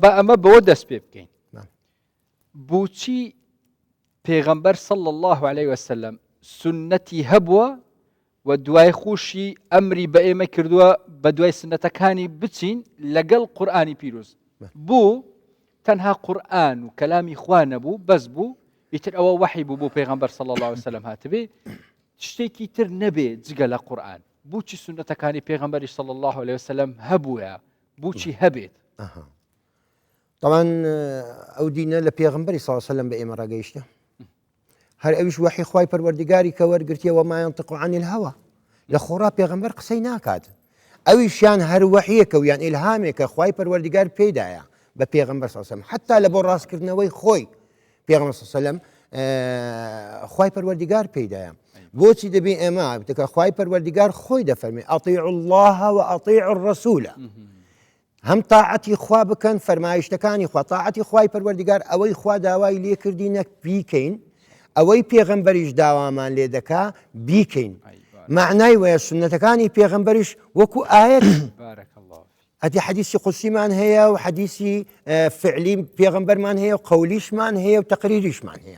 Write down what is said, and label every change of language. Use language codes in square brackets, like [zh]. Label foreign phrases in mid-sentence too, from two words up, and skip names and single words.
[ckb] بە ئەمە بەوە دەست پێ بکەین بۆچی پێغەمبەر [ar] صلی الله عليه وسلم [ckb] سنەتی هەبووە و دوای خوشی ئەمری بە ئێمە کردووە بە دوای سنەتەکانی بچین لەگەڵ قورئانی پیرۆز بوو تەنها قورئان و کەلامی خوا نەبوو بەس بوو ئیتر ئەوە وحی بوو بۆ پێغەمبەر [ar] صلی الله عليه وسلم [ckb] هاتبێ شتێکی تر نەبێ جگە لە قورئان بۆچی سنەتەکانی پێغەمبەری [ar] صلی الله عليه وسلم [ckb] هەبووە بۆچی هەبێت طبعا ئەو دینە لە پێغەمبەری [ar] صلی الله عليه وسلم [ckb] بە ئێمە ڕاگەیشتە هەر ئەویش وحی خوای پەروەردیگاری کە وەرگرتیەوە [ar] ما ينطق عن الهوى [ckb] لە خۆڕا پێغەمبەر قسەی ناکات ئەویشیان هەر وحیەکە و یان ئیلهامێکە خوای پەروەردیگار پێدایە بە پێغەمبەر [ar] صلی الله عليه وسلم [ckb] حتا لە بۆ ڕاستکردنەوەی خۆی پێغەمبەر [ar] صلی الله عليه وسلم [ckb] خوای پەروەردیگار پێدایە بۆچی دەبێ ئێمە بتکە خوای پەروەردیگار خۆی دەفەرمێ [ar] ئەطیعوا الله وأطیعوا الرسول [ckb] هەم تاعەتی خوا بکەن فەرمایشتەکانی خوا تاعەتی خوای پەروەردیگار ئەوەی خوا داوای لێکردینە بیکەین ئەوەی پێغەمبەریش داوامان لێ دەکا بیکەین معنای وەیە سنەتەکانی پێغەمبەریش وەکو ئاەت ئەدی حەدیثی قودسیمان هەیە و حەدیثی فعلی پێغەمبەرمان هەیە و قەولیشمان هەیە و تەقریریشمان هەیە